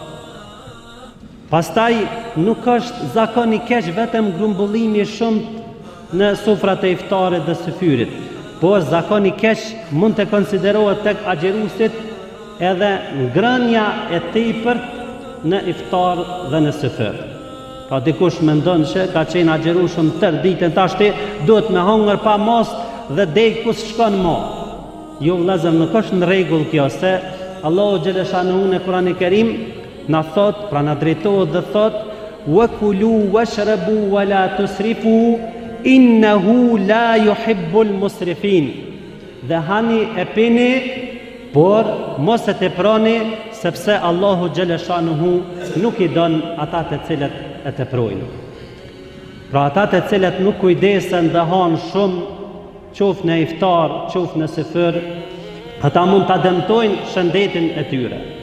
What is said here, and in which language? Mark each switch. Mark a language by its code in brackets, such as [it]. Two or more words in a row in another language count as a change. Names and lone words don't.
[sq] Pastaj nuk është zakon i keq vetëm grumbullimi shumë në sofrat e iftarit dhe syfyrit, por zakon i keq mund të konsiderohet tek agjerusit edhe ngrënia e tepërt në iftar dhe në syfyr. Pra dikush mendon se ka qenë agjerushëm tërë ditën, tashti duhet me hongër pa mos dhe dej ku shkon mo. Jo vëllezër, nuk është në rregull kjo, se Allahu xhaleshanuhu në Kur'anin e Kerim na thot, pra na drejtohet dhe thot: [ar] "وكلوا واشربوا ولا تسرفوا إنه لا يحب المسرفين." [sq] Dhe hani e pini, por mos e teproni, sepse Allahu xhaleshanuhu nuk i don ata të cilët e teprojnë. Pra ata të cilët nuk kujdesen dhe hanë shumë, qoftë në iftar, qoftë në syfyr, ata mund ta dëmtojnë shëndetin e tyre.